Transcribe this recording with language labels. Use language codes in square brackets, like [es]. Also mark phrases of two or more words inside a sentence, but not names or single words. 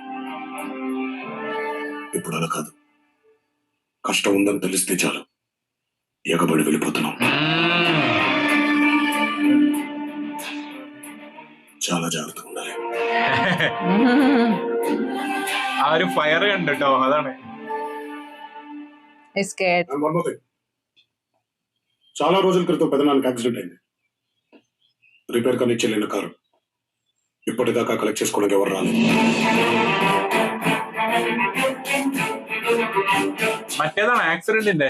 [te] ఇప్పుడు అలా కాదు. కష్టం ఉందని తెలిస్తే చాలు ఎగబడి వెళ్ళిపోతున్నాం. చాలా జాగ్రత్తగా ఉండాలి. [ml] ఆ ഒരു ഫയർ കണ്ടിട്ടോ, അതാണ്. [te] చాలా రోజుల క్రితం పెదనానికి యాక్సిడెంట్ అయింది. రిపేర్ కానీ చెల్లిన కారు ఇప్పటిదాకా కలెక్ట్ చేసుకోవడానికి ఎవరు రాలేదు. [ml] మറ്റേതാണ് యాక్సిడెంట్.